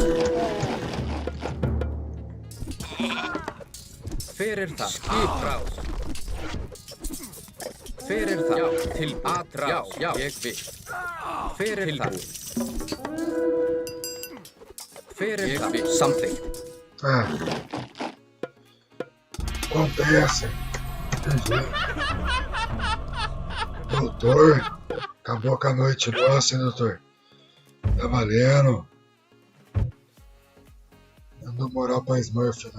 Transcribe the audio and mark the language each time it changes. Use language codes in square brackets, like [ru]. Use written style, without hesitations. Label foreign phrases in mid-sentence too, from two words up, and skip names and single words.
[is] Hver það? Skiprás. Hver það? Já. Til atrás. Já. Ég vil. Hver það? Hver það? Samþykkt. [pt] Acontece. Entendi. Doutor, acabou com a noite nossa, hein, doutor? Tá valendo. Não dou moral pra Smurf, não.